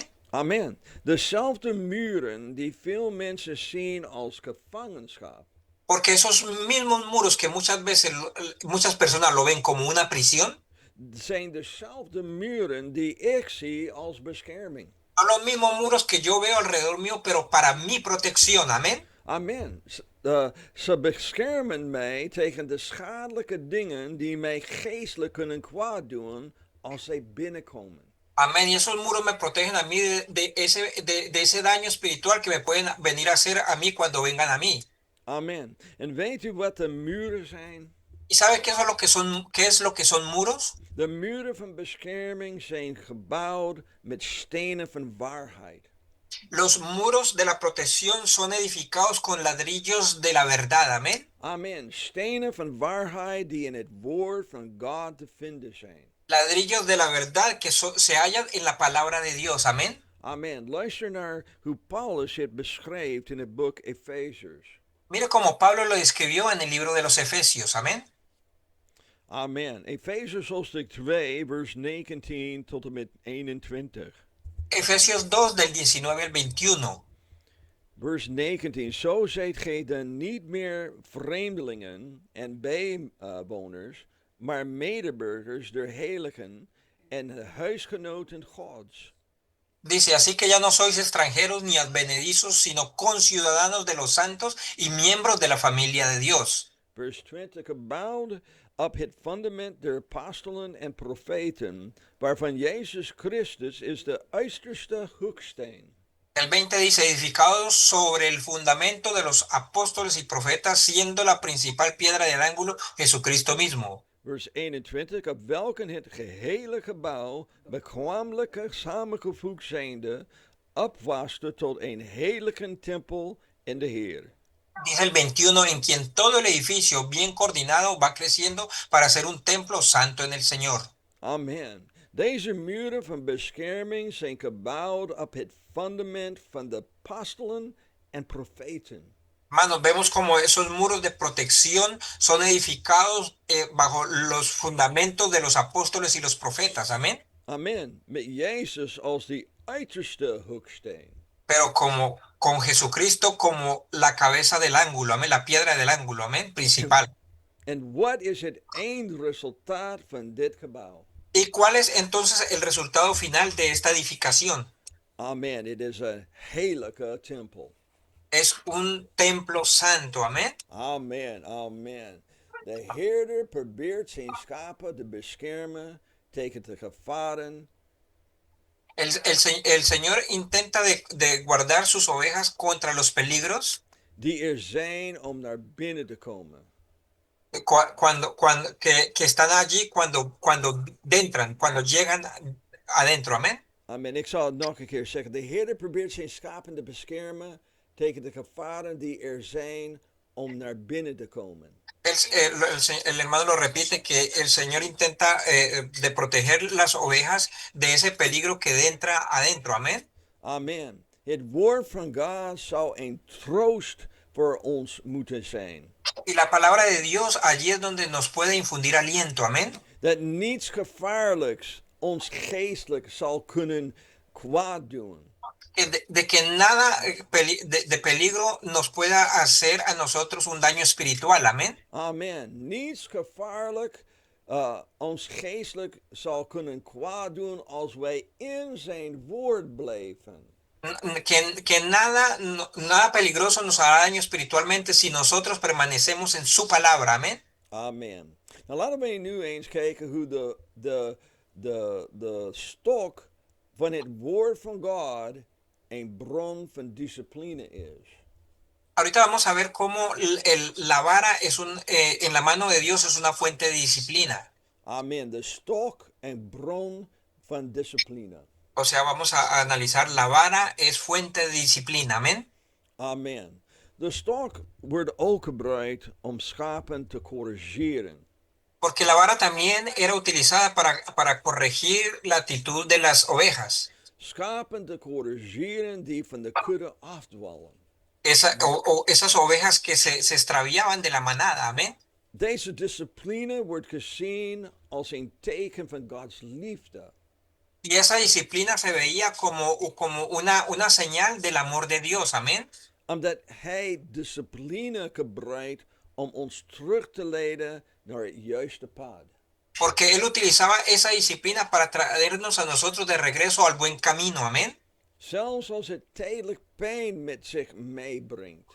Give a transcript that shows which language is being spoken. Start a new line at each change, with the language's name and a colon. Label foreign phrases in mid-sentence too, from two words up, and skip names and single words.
Dutch: Amen. Dezelfde muren die veel mensen zien als gevangenschap,
Spanish: Porque esos mismos muros que muchas veces muchas personas lo ven como una prisión,
Dutch: zijn dezelfde muren die ik zie als bescherming.
Spanish: son los mismos muros que yo veo alrededor mío, pero para mi protección, amén. Amen.
Dutch: Ze beschermen mij tegen de schadelijke dingen die mij geestelijk kunnen kwaad doen als zij binnenkomen.
Spanish: Amén. Y esos muros me protegen a mí de ese daño espiritual que me pueden venir a hacer a mí cuando vengan a mí. Amen.
Dutch: En weet u wat de muren zijn?
Spanish: ¿Y sabe qué es lo que son, qué es lo que son muros?
Dutch: De muren van bescherming zijn gebouwd met stenen van waarheid.
Spanish: Los muros de la protección son edificados con ladrillos de la verdad, amén. Amen.
Dutch: Stenen van waarheid die in het woord van God te vinden zijn.
Spanish: Ladrillos de la verdad que se hallan en la palabra de Dios, amén. Amen.
Dutch: Luister naar hoe Paulus het beschrijft in het boek Efeziërs.
Spanish: Mire cómo Pablo lo describió en el libro de los Efesios, amén. Amen.
Dutch: Efeziërs hoofdstuk 2, vers 19 tot en met 21.
Spanish: Efesios 2 del 19 al 21.
Dutch: Vers 19. Zo zijt gij dan niet meer vreemdelingen en bijwoners, maar medeburgers der heiligen en huisgenoten Gods.
Spanish: Dice, así que ya no sois extranjeros ni advenedizos, sino conciudadanos de los santos y miembros de la familia de Dios.
Dutch: Vers 20. Gebouwd op het fundament der apostelen en profeten, waarvan Jezus Christus is de uiterste hoeksteen.
Spanish: El 20 dice, edificados sobre el fundamento de los apóstoles y profetas, siendo la principal piedra del ángulo Jesucristo mismo.
Dutch: Vers 21, op welken het gehele gebouw, bekwamelijk samengevoegd zijnde, opwaste tot een heilige tempel in de Heer.
Spanish: Dice el 21, en quien todo el edificio bien coordinado va creciendo para ser un templo santo en el Señor. Amen.
Dutch: Deze muren van bescherming zijn gebouwd op het fundament van de apostelen en profeten.
Spanish: Hermanos, vemos como esos muros de protección son edificados bajo los fundamentos de los apóstoles y los profetas, amén. Amen.
Dutch: Met Jezus als die uiterste hoeksteen.
Spanish: Pero como con Jesucristo como la cabeza del ángulo, amén, la piedra del ángulo, amén, principal.
Dutch: En wat is het eindresultaat van dit gebouw?
Spanish: ¿Y cuál es entonces el resultado final de esta edificación? Amen.
Dutch: Het is een heilige tempel.
Spanish: Es un templo santo, amén. Amen, amen.
Dutch: De herder probeert zijn schapen te beschermen tegen de gevaren.
Spanish: El Señor intenta de guardar sus ovejas contra los peligros
Dutch: Die er zijn om naar binnen te komen.
Spanish: que están allí cuando entran, cuando llegan adentro, amén. Amen.
Dutch: Ik zal het nog een keer zeggen. De herder probeert zijn schapen te beschermen tegen de gevaren die er zijn om naar binnen te komen.
Spanish: El hermano lo repite que el Señor intenta de proteger las ovejas de ese peligro que entra adentro, amén. Amen.
Dutch: Het woord van God zou een troost voor ons moeten zijn.
Spanish: Y la palabra de Dios allí es donde nos puede infundir aliento, amén.
Dutch: Dat niets gevaarlijks ons geestelijk zal kunnen kwaad doen.
Spanish: De que nada de peligro nos pueda hacer a nosotros un daño espiritual, amén. Amen.
Dutch: Niets gevaarlijk ons geestelijk zal kunnen kwaad doen als wij in zijn woord blijven.
Spanish: Que nada peligroso nos hará daño espiritualmente si nosotros permanecemos en su palabra, amén. Amen.
Dutch: Nou laten we nu eens kijken hoe de stok van het woord van God een bron van discipline is.
Spanish: Ahorita vamos a ver cómo la vara es en la mano de Dios es una fuente de disciplina. Amen.
Dutch: De stok een bron van discipline.
Spanish: O sea, vamos a analizar la vara es fuente de disciplina, amén. Amen.
Dutch: De stok wordt ook gebruikt om schapen te corrigeren.
Spanish: Porque la vara también era utilizada para corregir la actitud de las ovejas.
Dutch: Schapen te corrigeren die van de kudde afdwalen.
Spanish: O esas ovejas que se extraviaban de la manada, amén.
Dutch: Deze discipline wordt gezien als een teken van Gods liefde.
Spanish: Y esa disciplina se veía como una señal del amor de Dios, amén.
Dutch: Omdat hij discipline gebruikt om ons terug te leiden naar het juiste pad.
Spanish: Porque Él utilizaba esa disciplina para traernos a nosotros de regreso al buen camino, amén.
Dutch: Zelfs als het tijdelijk pijn met zich meebrengt.